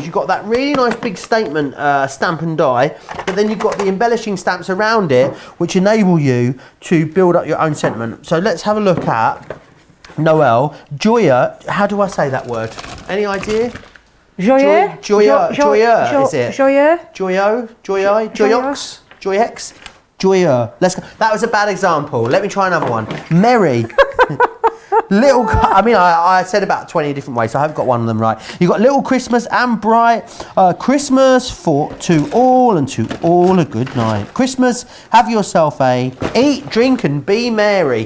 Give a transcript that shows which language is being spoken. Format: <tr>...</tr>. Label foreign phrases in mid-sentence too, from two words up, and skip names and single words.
<en>You've got that really nice big statement stamp and die, but then you've got the embellishing stamps around it, which enable you to build up your own sentiment. So let's have a look at Noel. Joya, how do I say that word? Any idea? Joyeux? Joyeux, is it? Joyeux? Joyeux? Joyeux? Joyox? Joyex? Joyeux. Let's go. That was a bad example. Let me try another one. Merry. Little, I mean, I said about 20 different ways, so I've got one of them right. You've got Little Christmas and Bright. Christmas to all and to all a good night. Christmas, have yourself a eat, drink and be merry.</en>